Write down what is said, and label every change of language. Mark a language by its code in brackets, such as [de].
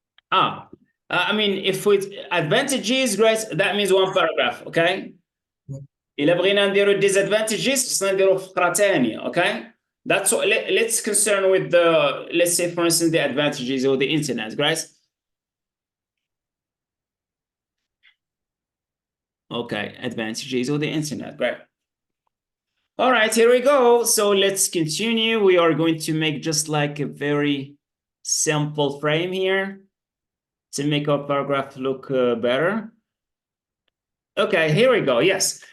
[en] I mean, if with advantages, great, that means one paragraph, okay? [ar] إلا بغينا نديرو disadvantages خصنا نديرو فقرة ثانية, okay? [en] That's what let's concern with the, let's say for instance, the advantages of the internet, guys. Okay, advantages of the internet, great. All right, here we go. So let's continue. We are going to make just like a very simple frame here to make our paragraph look better. Okay, here we go. Yes.